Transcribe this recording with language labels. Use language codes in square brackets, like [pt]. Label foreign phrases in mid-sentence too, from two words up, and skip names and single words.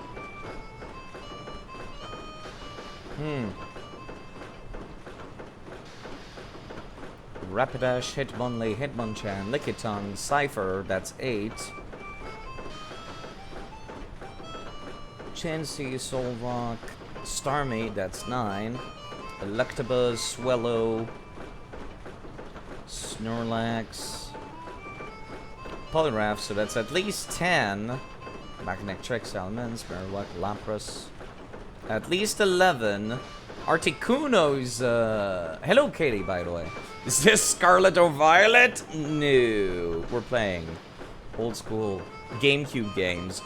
[en] Rapidash, Hitmonlee, Hitmonchan, Lickitung, Cypher, that's 8. Chansey, Solrock, Starmie, that's 9. Electabuzz, Swellow, Snorlax, Polygraph, so that's at least 10. Back-neck tricks, elements, Merrilock, Lapras. At least 11. Articuno's, Hello Kitty, by the way. Is this Scarlet or Violet? No. We're playing old school GameCube games.